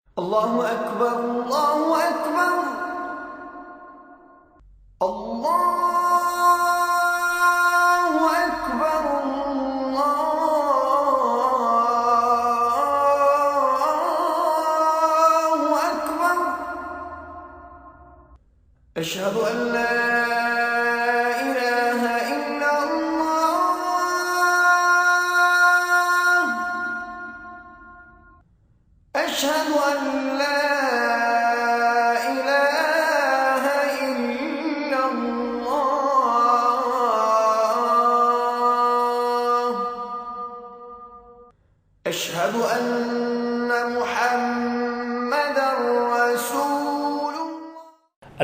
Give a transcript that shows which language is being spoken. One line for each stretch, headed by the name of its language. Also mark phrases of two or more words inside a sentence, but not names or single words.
Arabic: اللہ اکبر اللہ اکبر اللہ اکبر اللہ اکبر اشہد ان لا الہ الا اللہ اشہد ان لا أشهد أن محمدا رسول الله.